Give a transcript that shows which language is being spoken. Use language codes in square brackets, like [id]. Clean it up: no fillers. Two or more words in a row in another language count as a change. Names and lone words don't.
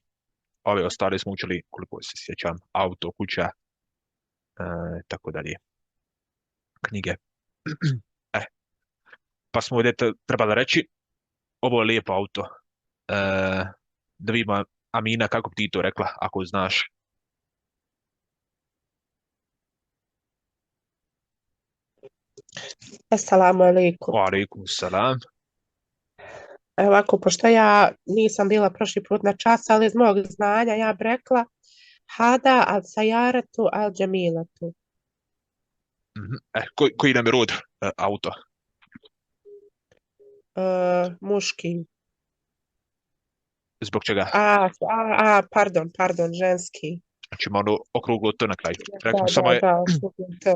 [bs] Ove ostale smo učili, koliko se sjećam, auto, kuća, tako dalje. Knjige. Pa smo ovdje trebali reći, ovo je lijepo auto. Da vidimo, Amina, kako bi ti to rekla, ako znaš? [ar] السلام عليكم. وعليكم السلام. [bs] Evo ovako, pošto ja nisam bila prošli put na čas, ali iz mog znanja ja bi rekla [ar] هذه الشجرة الجميلة. [bs] Koji nam je rod auto? Muški. Zbog čega? Pardon, ženski. Znači ima ono okruglo to na kraju. Rekli Da, samo je, to.